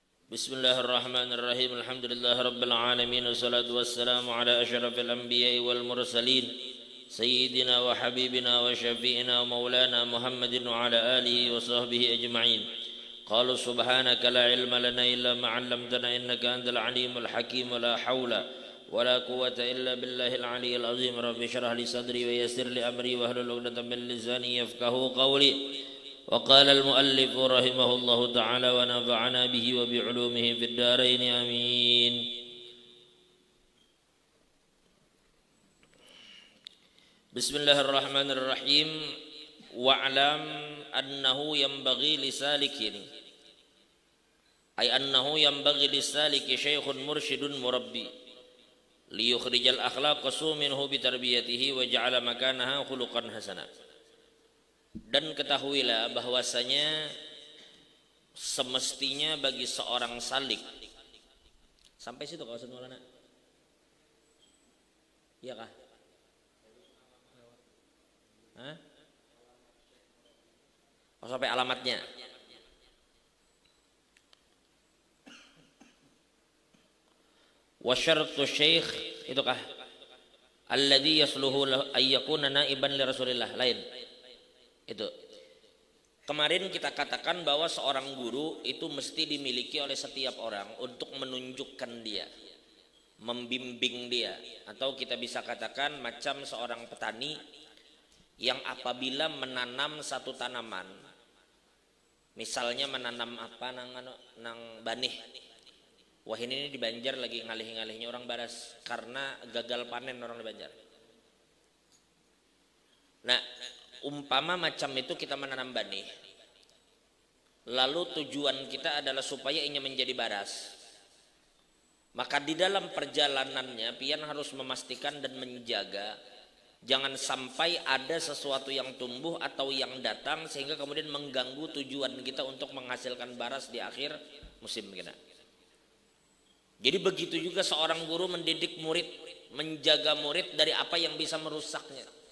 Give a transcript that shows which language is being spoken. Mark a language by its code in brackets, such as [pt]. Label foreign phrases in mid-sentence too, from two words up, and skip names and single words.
[ar] بسم الله الرحمن الرحيم. الحمد لله رب العالمين والصلاة والسلام على أشرف الأنبياء والمرسلين سيدنا وحبيبنا وشفيعنا ومولانا محمد وعلى آله وصحبه أجمعين. قالوا سبحانك لا علم لنا إلا ما علمتنا إنك أنت العليم الحكيم ولا حول ولا قوة إلا بالله العلي العظيم. رب اشرح لي صدري ويسر لي أمري واحلل عقدة من لساني يفقهوا قولي. وقال المؤلف رحمه الله تعالى ونفعنا به وبعلومه في الدارين آمين. بسم الله الرحمن الرحيم. واعلم أنه ينبغي لسالك أي أنه ينبغي لسالك شيخ مرشد مربي ليخرج الأخلاق منه بتربيته وجعل مكانها خلقا حسنا. [id] Dan ketahuilah bahwasanya semestinya bagi seorang salik, sampai situ kalau Ustaz Maulana, iya kah? Hah? Oh, sampai alamatnya. [ar] وشرط شيخ [id] itu kah? [ar] الذي يصلح أن يكون نائبا لرسول الله, [id] lain. Itu kemarin kita katakan bahwa seorang guru itu mesti dimiliki oleh setiap orang untuk menunjukkan dia, membimbing dia, atau kita bisa katakan macam seorang petani yang apabila menanam satu tanaman, misalnya menanam apa [bjn] nang banih, [id] wah ini di Banjar lagi [bjn] ngalih-ngalihnya orang baras [id] karena gagal panen orang di Banjar. Nah, umpama macam itu kita menanam banih, lalu tujuan kita adalah supaya ini menjadi baras, maka di dalam perjalanannya pian harus memastikan dan menjaga jangan sampai ada sesuatu yang tumbuh atau yang datang sehingga kemudian mengganggu tujuan kita untuk menghasilkan baras di akhir musim kita. Jadi begitu juga seorang guru mendidik murid, menjaga murid dari apa yang bisa merusaknya.